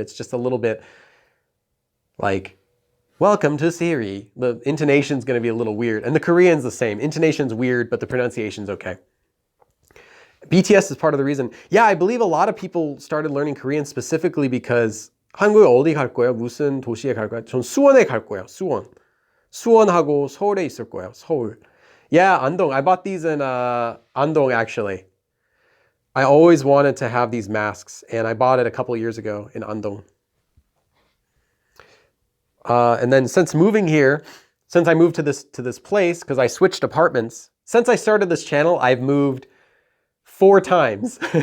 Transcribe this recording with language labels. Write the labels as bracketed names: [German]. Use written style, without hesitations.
[English] It's just a little bit like, welcome to Siri. The intonation's going to be a little weird. And the Korean's the same. Intonation's weird, but the pronunciation's okay. BTS is part of the reason. Yeah, I believe a lot of people started learning Korean specifically because [Korean] 한국에 어디 갈 거예요? 무슨 도시에 갈 거예요? 전 수원에 갈 거예요. 수원. 수원하고 서울에 있을 거예요. [English] 서울. Yeah, Andong. I bought these in Andong actually. I always wanted to have these masks and I bought it a couple of years ago in Andong. And then since moving here, since I moved to this place, because I switched apartments, since I started this channel, I've moved 4 times.